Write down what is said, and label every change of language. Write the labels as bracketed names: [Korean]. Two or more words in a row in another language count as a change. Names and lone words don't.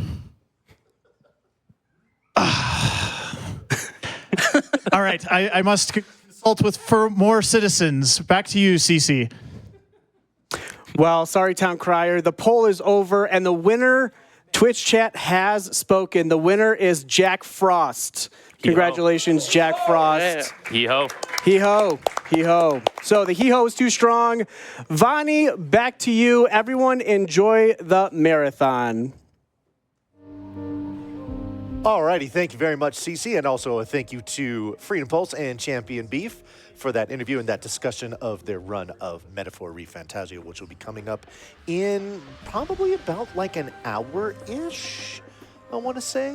[English] All right, I must consult with more citizens. Back to you, Cece. Well, sorry, Town Crier. The poll is over, and the winner, Twitch chat has spoken. The winner is Jack Frost. Congratulations, Jack Frost. Hee-ho. Hee-ho. Hee-ho. So the hee-ho is too strong. Vani, back to you. Everyone enjoy the marathon. Alrighty, thank you very much, Cece, and also a thank you to Freedom Pulse and ChampionBeef for that interview and that discussion of their run of Metaphor ReFantasia, which will be coming up in probably about like an hour-ish, I want to say.